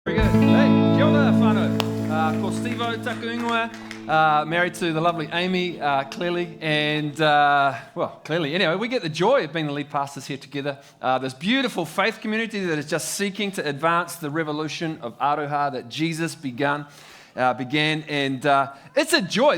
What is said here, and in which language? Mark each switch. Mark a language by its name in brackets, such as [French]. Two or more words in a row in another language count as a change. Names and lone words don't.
[Māori] Hey, kia ora whānau. Ko Steve-o, taku ingoa, [English] married to the lovely Amy, clearly, and, clearly. Anyway, we get the joy of being the lead pastors here together. This beautiful faith community that is just seeking to advance the revolution of aroha that Jesus began, and it's a joy.